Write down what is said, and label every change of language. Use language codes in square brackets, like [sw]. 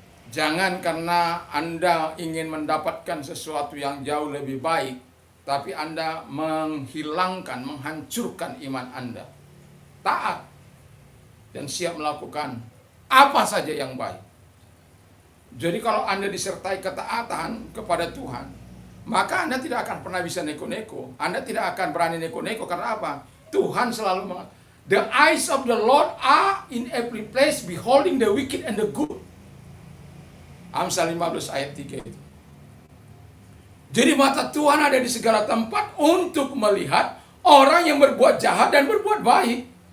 [id] Jangan karena Anda ingin mendapatkan sesuatu yang jauh lebih baik, tapi Anda menghilangkan, menghancurkan iman Anda. Taat dan siap melakukan apa saja yang baik. Jadi kalau Anda disertai ketaatan kepada Tuhan, maka Anda tidak akan pernah bisa neko-neko. Anda tidak akan berani neko-neko. Karena apa? Tuhan selalu [en] the eyes of the Lord are in every place, beholding the wicked and the good. [id] Amsal 15 ayat 3 itu. Jadi mata Tuhan ada di segala tempat untuk melihat orang yang berbuat jahat dan berbuat baik.